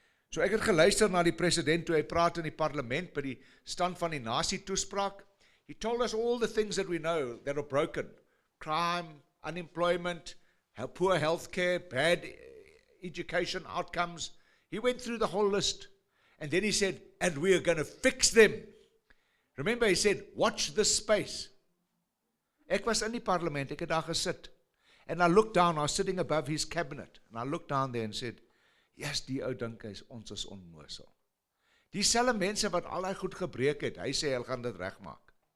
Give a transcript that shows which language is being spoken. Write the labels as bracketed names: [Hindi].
[Afrikaans] So ek het geluister na die president toe hy praat in die parlement by die stand van die nasie toespraak. [English] He told us all the things that we know that are broken. Crime, unemployment, poor health care, bad education outcomes. He went through the whole list. And then he said, and we are going to fix them. Remember, he said, watch this space. [Afrikaans] Ek was in die parlement, ek het daar gesit. [English] And I looked down, I was sitting above his cabinet. And I looked down there and said, yes, [Afrikaans] die ou dink ons is onnoosel. Dieselfde mense wat al daai goed gebreek het, hy sê hy gaan dit regmaak.